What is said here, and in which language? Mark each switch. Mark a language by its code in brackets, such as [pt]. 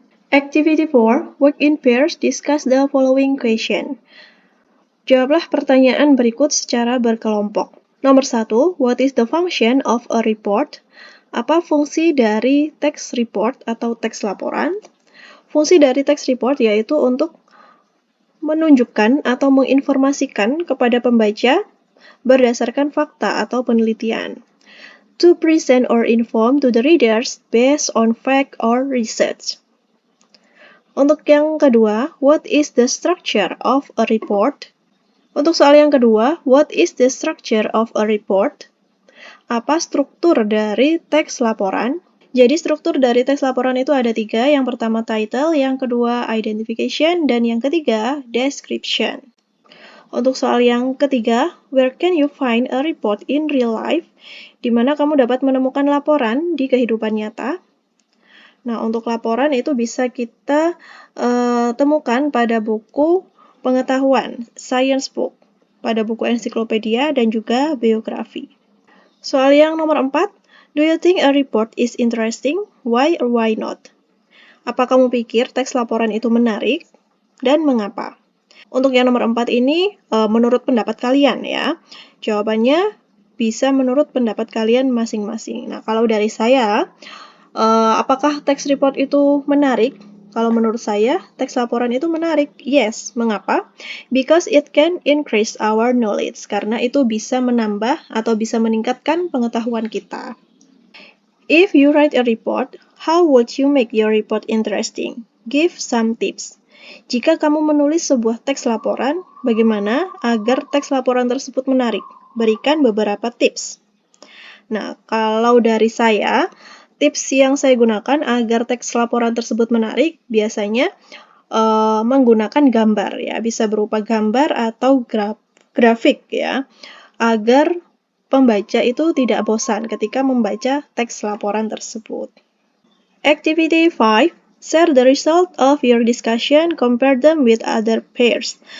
[en] Activity 4, work in pairs, discuss the following question. [id] Jawablah pertanyaan berikut secara berkelompok. Nomor 1, [en] what is the function of a report? [id] Apa fungsi dari teks report atau teks laporan? Fungsi dari teks report yaitu untuk menunjukkan atau menginformasikan kepada pembaca berdasarkan fakta atau penelitian. [en] To present or inform to the readers based on fact or research. [id] Untuk yang kedua, [en] what is the structure of a report? [id] Untuk soal yang kedua, [en] what is the structure of a report? [id] Apa struktur dari teks laporan? Jadi struktur dari teks laporan itu ada 3. Yang pertama title, yang kedua identification, dan yang ketiga description. Untuk soal yang ketiga, where can you find a report in real life? Di mana kamu dapat menemukan laporan di kehidupan nyata? Nah, untuk laporan itu bisa kita temukan pada buku pengetahuan, science book, pada buku ensiklopedia dan juga biografi. Soal yang nomor 4, [en] do you think a report is interesting? Why or why not? [id] Apa kamu pikir teks laporan itu menarik? Dan mengapa? Untuk yang nomor 4 ini, menurut pendapat kalian ya. Jawabannya bisa menurut pendapat kalian masing-masing. Nah, kalau dari saya, apakah teks report itu menarik? Kalau menurut saya, teks laporan itu menarik. Yes. Mengapa? [en] Because it can increase our knowledge. [id] Karena itu bisa menambah atau bisa meningkatkan pengetahuan kita. [en] If you write a report, how would you make your report interesting? Give some tips. [id] Jika kamu menulis sebuah teks laporan, bagaimana agar teks laporan tersebut menarik? Berikan beberapa tips. Nah, kalau dari saya, tips yang saya gunakan agar teks laporan tersebut menarik biasanya menggunakan gambar ya, bisa berupa gambar atau grafik ya, agar pembaca itu tidak bosan ketika membaca teks laporan tersebut. [en] Activity 5, share the result of your discussion, compare them with other pairs.